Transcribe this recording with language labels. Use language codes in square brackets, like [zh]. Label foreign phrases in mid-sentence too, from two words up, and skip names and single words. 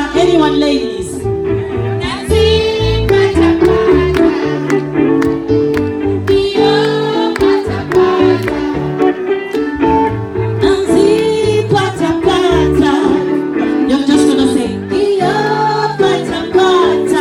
[en] Anyone, ladies? Nancy pata pata, iyo pata pata. Nancy pata pata. You're just gonna say iyo pata pata.